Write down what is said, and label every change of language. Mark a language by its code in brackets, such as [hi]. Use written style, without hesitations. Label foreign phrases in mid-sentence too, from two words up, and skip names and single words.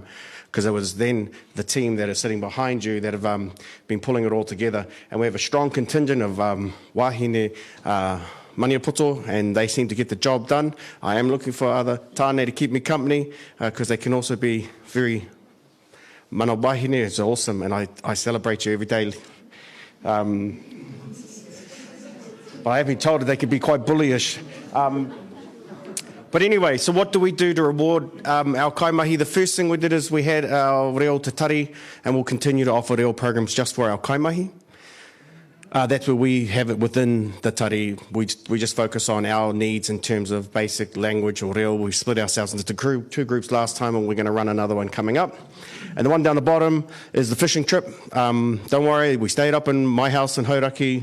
[en] Because it was then the team that is sitting behind you that have been pulling it all together. And we have a strong contingent of wahine Maniapoto, and they seem to get the job done. I am looking for other tāne to keep me company because they can also be very [mi] mana wahine. [en] It's awesome, and I celebrate you every day. but I have been told that they can be quite bullyish. But anyway, so what do we do to reward our kaimahi? The first thing we did is we had our [mi] reo te tari, [en] and we'll continue to offer reo programs just for our kaimahi. That's where we have it within the tari. We just focus on our needs in terms of basic language or reo. We split ourselves into two groups last time, and we're going to run another one coming up. And the one down the bottom is the fishing trip. Don't worry, we stayed up in my house in Hauraki.